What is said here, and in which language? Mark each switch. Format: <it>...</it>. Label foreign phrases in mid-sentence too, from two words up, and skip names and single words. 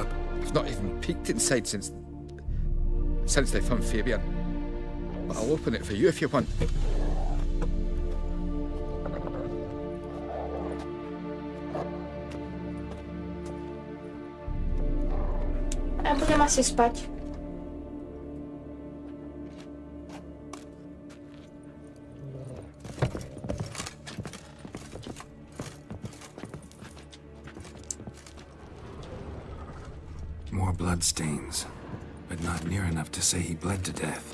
<en>I've not even peeked inside since they found Fabian. But I'll open it for you if you want.</en> <sk>Ja budem asi spať.</sk> <en>More bloodstains, but not near enough to say he bled to death.</en>